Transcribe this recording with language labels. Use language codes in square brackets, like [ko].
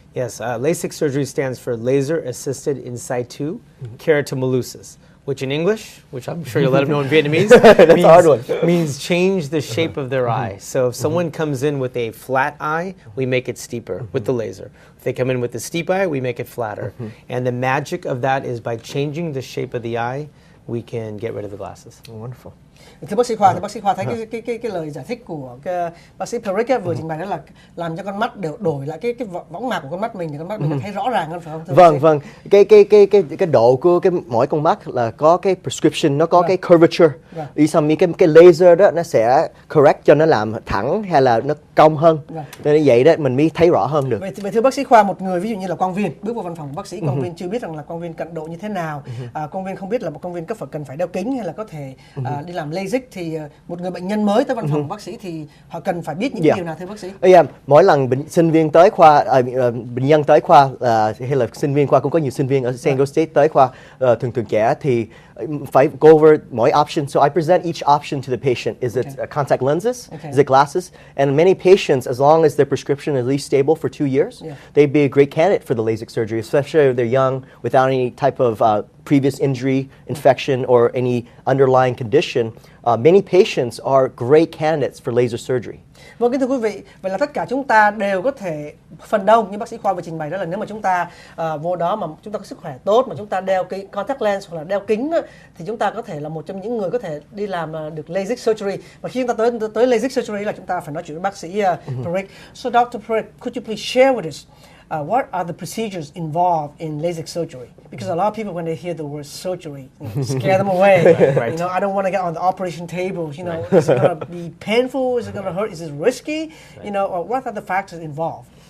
[en] Yes, LASIK surgery stands for laser-assisted in situ keratomileusis, which in English, which I'm sure you'll let them know in Vietnamese, that's a hard one. means change the shape of their eye. So if someone comes in with a flat eye, we make it steeper with the laser. If they come in with a steep eye, we make it flatter. And the magic of that is by changing the shape of the eye, we can get rid of the glasses. Wonderful. [vi] Thưa bác sĩ Khoa, thấy cái lời giải thích của bác sĩ Perick vừa trình bày đó là làm cho con mắt đều đổi lại cái võng mạc của con mắt mình, thì con mắt mình thấy rõ ràng hơn, phải không? Vâng. Cái độ của mỗi con mắt là có cái prescription, nó có cái curvature. Đi xong cái laser đó nó sẽ correct cho nó làm thẳng hay là nó cong hơn. Nên vậy đó mình mới thấy rõ hơn được. Vậy thưa bác sĩ Khoa, một người ví dụ như là Quang Viên bước vào văn phòng của bác sĩ, Quang Viên chưa biết rằng là Quang Viên cận độ như thế nào, Quang Viên không biết là một Quang Viên cần phải đeo kính hay là có thể đi làm LASIK, thì một người bệnh nhân mới tới văn phòng của bác sĩ thì họ cần phải biết những điều nào thưa bác sĩ? Mỗi lần sinh viên tới khoa, bệnh nhân tới khoa hay là sinh viên khoa, cũng có nhiều sinh viên ở San Diego State tới khoa thường trẻ, thì phải go over mỗi option. [en] So I present each option to the patient. Is it contact lenses? Is it glasses? And many patients, as long as their prescription is at least stable for 2 years, they'd be a great candidate for the LASIK surgery, especially if they're young, without any type of previous injury, infection, or any underlying condition. Many patients are great candidates for laser surgery. [vi] Vâng, kính thưa quý vị, vậy là tất cả chúng ta đều có thể, phần đông như bác sĩ Khoa vừa trình bày đó là nếu mà chúng ta vô đó mà chúng ta có sức khỏe tốt, mà chúng ta đeo cái contact lens hoặc là đeo kính đó, thì chúng ta có thể là một trong những người có thể đi làm được LASIK surgery. Và khi chúng ta tới LASIK surgery là chúng ta phải nói chuyện với bác sĩ Perick. [en] So Dr. Perick, could you please share with us what are the procedures involved in LASIK surgery? Because a lot of people, when they hear the word surgery, scare them away. Right. I don't want to get on the operation table. Is it going to be painful? Is it going to hurt? Is it risky? Or what are the factors involved?